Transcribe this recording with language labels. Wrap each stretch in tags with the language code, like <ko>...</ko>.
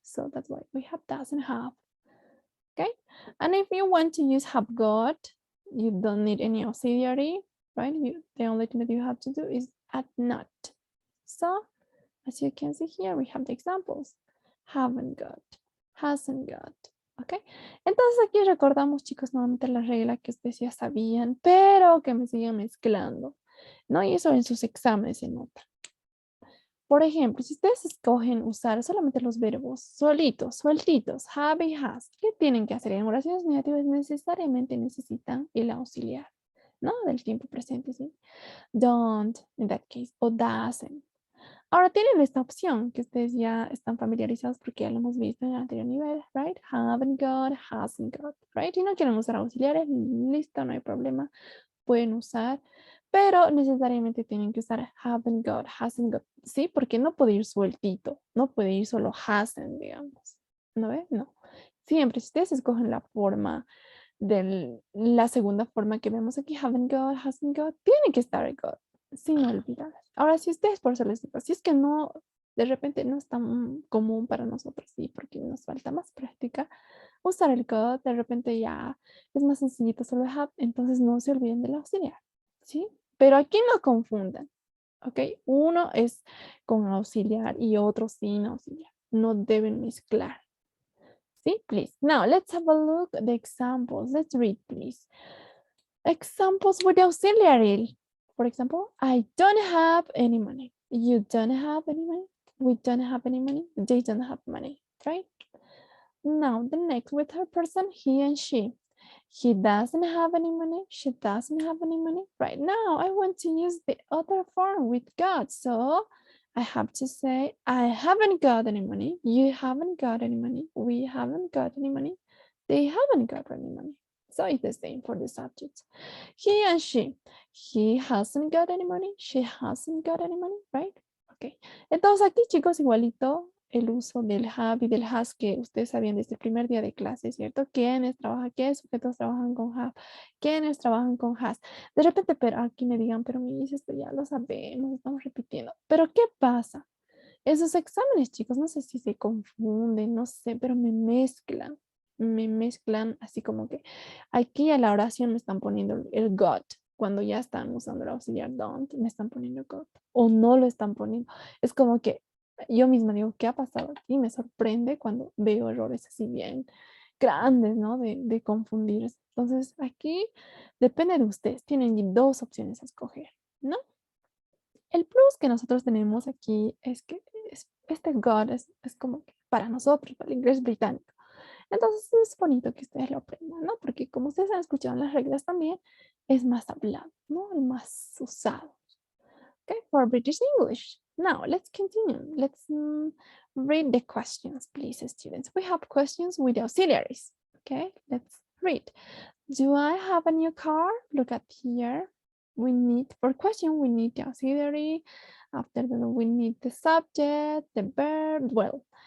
<en>So that's why we have doesn't have. Okay. And if you want to use have got, you don't need any auxiliary, right? The only thing that you have to do is add not. So as you can see here, we have the examples. Haven't got, hasn't got.</en> <es>Ok, entonces aquí recordamos, chicos, nuevamente la regla que ustedes ya sabían, pero que me siguen mezclando, ¿no? Y eso en sus exámenes se nota. Por ejemplo, si ustedes escogen usar solamente los verbos solitos, sueltitos, have y has, ¿qué tienen que hacer? En oraciones negativas necesariamente necesitan el auxiliar, ¿no? Del tiempo presente, ¿sí?</es> <en>Don't, in that case, o doesn't.</en> <es>Ahora tienen esta opción que ustedes ya están familiarizados porque ya lo hemos visto en el anterior nivel, right?</es> <en>Haven't got, hasn't got, right?</en> <es>Si no quieren usar auxiliares, listo, no hay problema. Pueden usar, pero necesariamente tienen que usar haven't got, hasn't got, ¿sí? Porque no puede ir sueltito, no puede ir solo hasn't, digamos, ¿no ves? No. Siempre, si ustedes escogen la forma de la segunda forma que vemos aquí, haven't got, hasn't got, tiene que estar got, sin olvidar. Ahora, si ustedes, por eso les digo, si es que no, de repente no es tan común para nosotros, sí, porque nos falta más práctica, usar el got, de repente ya es más sencillito solo have, entonces no se olviden del auxiliar, ¿sí? Pero aquí no confundan, ¿ok? Uno es con auxiliar y otro sin auxiliar. No deben mezclar. ¿Sí? Please.</es> <en>Now, let's have a look at the examples. Let's read, please. Examples with auxiliary. For example, I don't have any money. You don't have any money. We don't have any money. They don't have money, right? Now, the next with her person, he and she. He doesn't have any money. She doesn't have any money. Right now, I want to use the other form with God. So I have to say, I haven't got any money. You haven't got any money. We haven't got any money. They haven't got any money. So it's the same for the subject. He and she. He hasn't got any money. She hasn't got any money, right? Ok.</en> <es>Entonces aquí, chicos, igualito el uso del have y del has que ustedes sabían desde el primer día de clase, ¿cierto? ¿Quiénes trabajan? ¿Qué sujetos trabajan con have? ¿Quiénes trabajan con has? De repente, pero aquí me digan, pero mis, esto ya lo sabemos, estamos repitiendo. Pero ¿qué pasa? Esos exámenes, chicos, no sé si se confunden, no sé, pero me mezclan así como que aquí a la oración me están poniendo el got. Cuando ya están usando el auxiliar don't, me están poniendo got. O no lo están poniendo. Es como que yo misma digo, ¿qué ha pasado aquí? Me sorprende cuando veo errores así bien grandes, ¿no? De confundirse. Entonces, aquí depende de ustedes. Tienen dos opciones a escoger, ¿no? El plus que nosotros tenemos aquí es que este God es como que para nosotros, para el inglés británico. Entonces es bonito que ustedes lo aprendan, ¿no? Porque como ustedes han escuchado en las reglas también, es más hablado, ¿no? El más usado.</es> <en>Okay, for British English. Now, let's continue. Let's read the questions, please, students. We have questions with auxiliaries. Okay, let's read. Do I have a new car? Look at here. We need, for question, we need the auxiliary. After that, we need the subject, the verb. Well,</en>